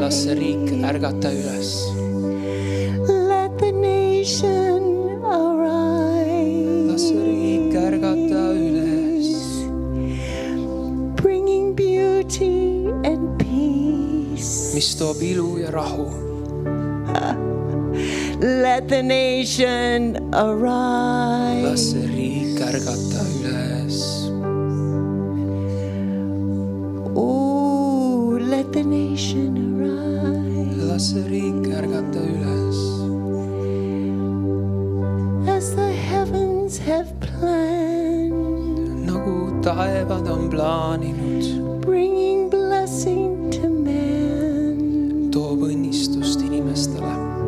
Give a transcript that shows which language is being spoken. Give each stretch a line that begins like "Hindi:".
Estonian: Las see riik ärgata üles.
English: Let the nation arise.
Estonian: Las see riik ärgata üles.
English: Bringing beauty and peace.
Estonian: Mis toob ilu ja rahu.
English: Let the nation arise.
Estonian: Las see riik ärgata üles.
English: Oh, let the nation arise.
Estonian: Las see riik ärgata üles.
English: As the heavens have planned.
Estonian: Nagu taevad on plaaninud.
English: Bringing blessing to man.
Estonian: Toob õnnistust inimestele.